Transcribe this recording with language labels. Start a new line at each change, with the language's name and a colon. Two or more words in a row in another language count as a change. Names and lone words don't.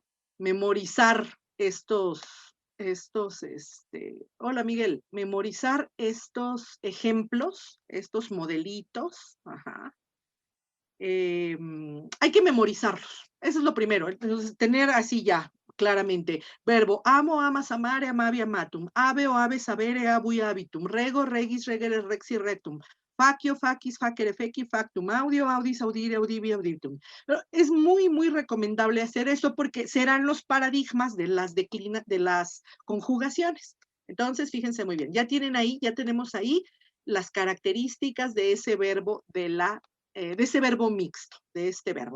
Spanish: Memorizar hola Miguel, memorizar estos ejemplos, estos modelitos, ajá. Hay que memorizarlos, eso es lo primero, entonces tener así ya, claramente, verbo, amo,
Latin: amas, amare, amavi, amatum, ave o ave, sabere, abui, habitum, rego, regis, regere, rexi, rectum, facio, facis, facere, feci, factum, audio, audis, audire, audivi, auditum.
Spanish: Pero es muy, muy recomendable hacer eso porque serán los paradigmas de las conjugaciones. Entonces, fíjense muy bien, ya tenemos ahí las características de ese verbo de ese verbo mixto, de este verbo.